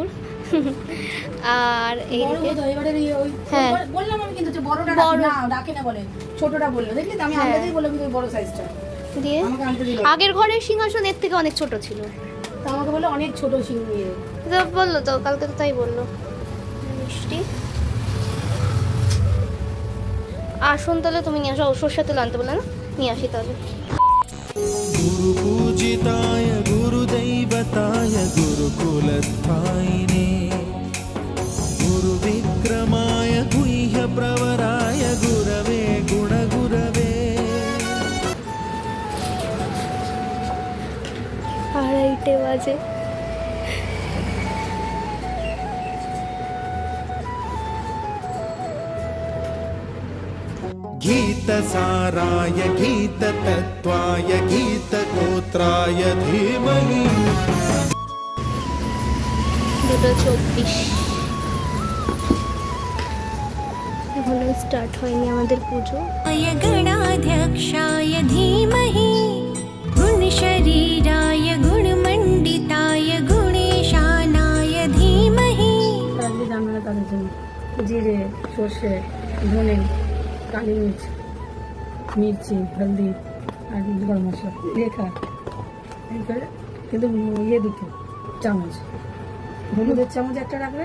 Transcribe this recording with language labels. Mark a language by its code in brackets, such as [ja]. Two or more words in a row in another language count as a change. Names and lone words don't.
[bn] আর এইদিকে হ্যাঁ দিয়ে আগের ঘরের সিংহাসন এর থেকে অনেক ছোট ছিল। আমাকে বলে অনেক ছোট সিংহ বললো তো কালকে, তো তাই বললো। মিষ্টি আসুন তাহলে তুমি নিয়ে আসো, সর্ষের তেল আনতে বলে না, নিয়ে আসি তাহলে। [sa] गुरु पूजिताय गुरुदैवताय गुरुकुलस्थायिने गुरुविक्रमाय गुह्य प्रवराय गुरवे गुणगुरवे। [bn] 2:30 বাজে। [sa] गीतसाराय गीततत्त्वाय गीतगोत्राय धीमहि। [bn] 2:24 এখনো স্টার্ট হয়নি আমাদের পুজো। [sa] गणाध्यक्षाय धीमहि गुणशरीराय गुणमण्डिताय गुणेशानाय धीमहि। [bn] জানবে তাদের জন্য জিরে, সর্ষে, ধনে, [hi] काली मिर्च, मिर्ची, हल्दी [bn] আর গরম মশলা লেখা কিন্তু দুটো চামচ, হলুদের চামচ একটা রাখবে